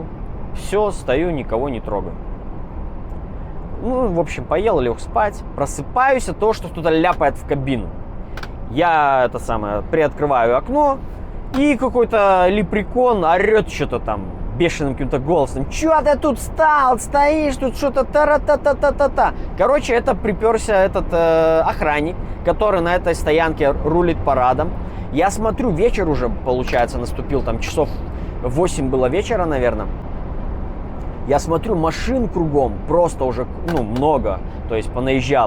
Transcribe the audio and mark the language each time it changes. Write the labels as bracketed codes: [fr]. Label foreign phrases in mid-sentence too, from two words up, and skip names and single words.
[ru] Все, стою, никого не трогаю. Ну, в общем, поел, лег спать. Просыпаюсь от того, что кто-то ляпает в кабину. Я, приоткрываю окно, и какой-то лепрекон орет что-то там бешеным каким-то голосом. Чё ты тут встал, стоишь, тут что-то та-ра-та-та-та-та-та. Короче, это приперся этот охранник, который на этой стоянке рулит парадом. Я смотрю, вечер уже, получается, наступил, там часов 8 было вечера, наверное. Я смотрю, машин кругом просто уже, много, то есть понаезжало.